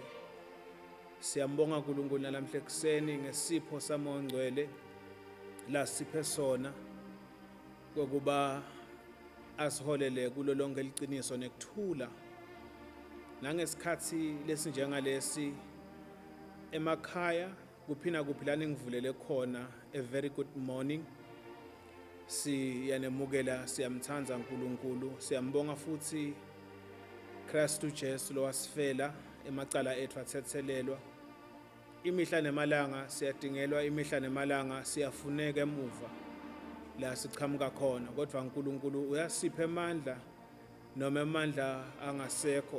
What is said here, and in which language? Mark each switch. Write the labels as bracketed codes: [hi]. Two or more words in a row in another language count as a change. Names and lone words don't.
[ss] Siyambonga uNkulunkulu namhla ekseni ngesipho samongcwele la siphe sona kokuba asiholele kulo lonke liqiniso nekuthula. Nangesikhathi lesinjengalesi emakhaya kuphina kuphilana ngivulele khona [en] a very good morning. [ss] Siyanemukela, siyamthanza uNkulunkulu, siyambonga futhi Kristu Jesu lo wasifela emacala ethu athethelelwa. Imihla nemalanga siyadingelwa, imihla nemalanga siyafuneka emuva la siqhamuka khona, kodwa uNkulunkulu uyasipha amandla noma amandla angasekho.